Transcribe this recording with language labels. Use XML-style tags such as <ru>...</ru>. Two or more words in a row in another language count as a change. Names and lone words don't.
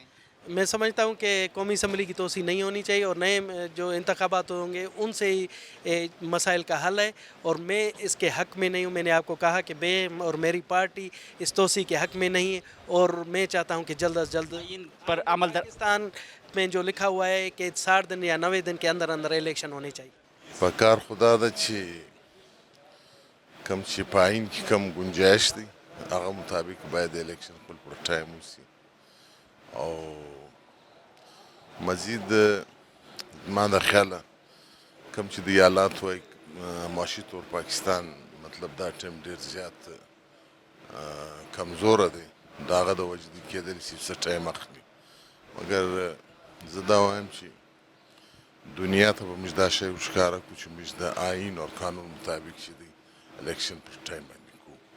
<ur>میں سمجھتا ہوں کہ قومی اسمبلی کی توسیع نہیں ہونی چاہیے اور نئے جو انتخابات ہوں گے ان سے ہی مسائل کا حل ہے، اور میں اس کے حق میں نہیں ہوں. میں نے آپ کو کہا کہ میں اور میری پارٹی اس توسیع کے حق میں نہیں ہے، اور میں چاہتا ہوں کہ جلد از جلد پر عمل پاکستان میں جو لکھا ہوا ہے کہ 60 دن یا 90 دن کے اندر اندر الیکشن ہونے چاہیے.</ur> <ps>پکار خدا دا چې کم چې په آئین کې کم گنجائش دی هغه مطابق باید الیکشن خپل پر ټایم وشي، او مزید ما د خیاله کم چې د ایالات وای معاشي طور پاکستان مطلب دا ټیم ډیر زیات کمزوره دی، د هغه د وجې د کېدلی شي څه ټایم اخلي، مګر زه دا وایم چې دنیا ته به موږ دا شی وښکاره کړو چې موږ د آئین او قانون مطابق چې دی الیکشن پر ټایم باندې کوو.</ps>